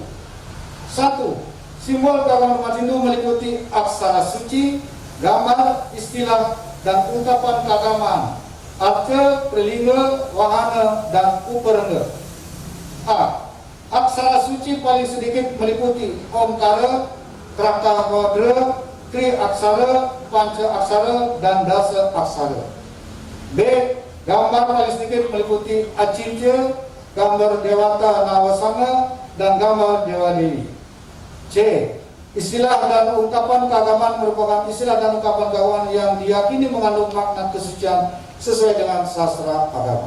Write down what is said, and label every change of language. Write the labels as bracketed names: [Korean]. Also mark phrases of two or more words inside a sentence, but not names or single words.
[Indonesian] 1. Simbol keagamaan umat Hindu meliputi aksara suci, gambar, istilah, dan ungkapan keagamaan, arca, prelinga, wahana, dan uparengga. A. Aksara suci paling sedikit meliputi Omkara, Kratahodra, Tri Aksara, Panca Aksara, dan Dasa Aksara. B. Gambar paling sedikit meliputi Acintya, gambar Dewata Nawasanga, dan gambar Dewa Dewi. C. Istilah dan ungkapan keagamaan merupakan istilah dan ungkapan keagamaan yang diyakini mengandung makna kesucian sesuai dengan sastra agama.